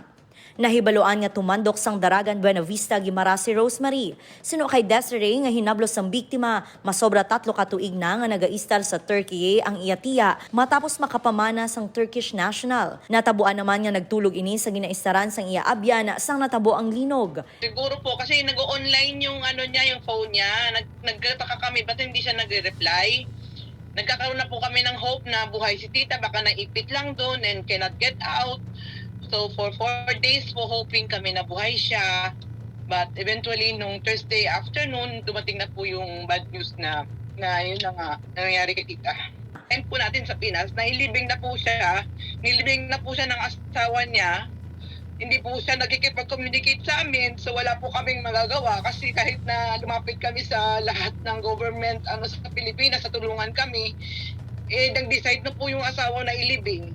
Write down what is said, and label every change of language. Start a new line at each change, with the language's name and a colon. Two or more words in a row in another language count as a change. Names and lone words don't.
Hiligaynon: Nahibaloan nga tumandok sang Daragan Buena Vista Gimaras si Rosemary. Sino kay Desiree nga hinablos sang biktima, masobra 3 ka tuig na nga nagaistal sa Turkey ang iya tiya matapos makapamana sang Turkish national. Natabuan naman nga nagtulog ini sa ginaistaran sang iya abya na sang natabo ang linog.
Filipino: Siguro po kasi nag-online yung yung phone niya. Nagtataka kami ba't hindi siya nagre-reply. Nagkakaroon na po kami ng hope na buhay si tita, baka naipit lang doon
English: and cannot get out. So for 4 days
Filipino: po hoping kami na buhay siya. But eventually nung Thursday afternoon, dumating na po yung
English: bad news
Filipino: na yun na nga nangyari kay tita. Time po natin sa Pinas, nilibing na po siya. Nilibing na po siya ng asawa niya. Hindi po siya nagkikipag-communicate sa amin, so wala po kaming magagawa kasi kahit na lumapit kami sa lahat ng government sa Pilipinas, sa tulungan kami, nag-decide na po yung asawa na ilibing.